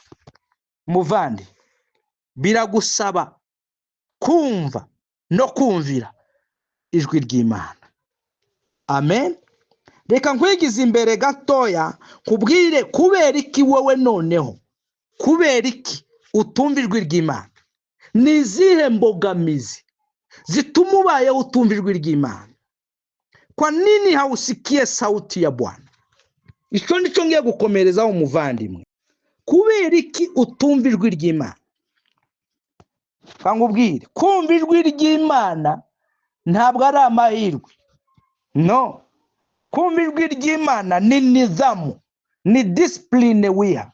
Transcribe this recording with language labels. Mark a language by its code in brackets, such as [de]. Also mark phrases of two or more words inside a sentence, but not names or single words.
[rw] Muvandi, biragusaba kumva no kumvira ijwi ry'Imana. Amen. Reka nkwigize imbere gatoya kubwire kubera iki wowe noneho, kubera iki utumva ijwi ry'Imana? Ni izihe mbogamizi zituma ubayeho utumva ijwi ry'Imana. [sw] Kwa nini hausikie sauti ya Bwana? [rw] Icyo nicyo ngiye gukomerezaho umuvandimwe. Kubera iki utumva ijwi ry'Imana? Kangubwire, kumva ijwi ry'Imana ntabwo ari amahirwe. No. Kumva ijwi ry'Imana ni nizamu, ni discipline wiha.